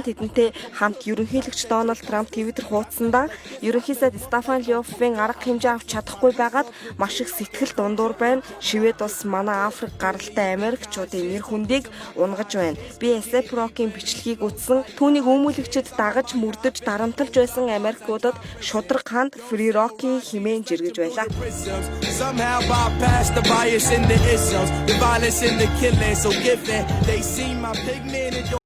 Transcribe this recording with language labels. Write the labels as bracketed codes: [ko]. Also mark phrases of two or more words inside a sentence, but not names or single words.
[mn] Тэдэнтэй хамт ерөнхийлөгч Дональд Трамп Твиттер хуудсандаа ерөнхий сайд Стефан Лёффийн арга хэмжээ авч чадахгүй байгаад маш их сэтгэл дундуур байна. Швед улс манай Африк гаралтай Америкчуудын нэр хүндийг унгаж байна. Би ASAP Rocky-ийн бичлэгийг үзсэн. Түүнийг өмүүлэгчид дагаж мөрдөж дарамтлж байсан Америкуудад шудраг ханд Free Rocky хэмээн жиргэж байлаа. [en] Somehow bypass the bias in the isms, the violence in the killing. So given they see my pigment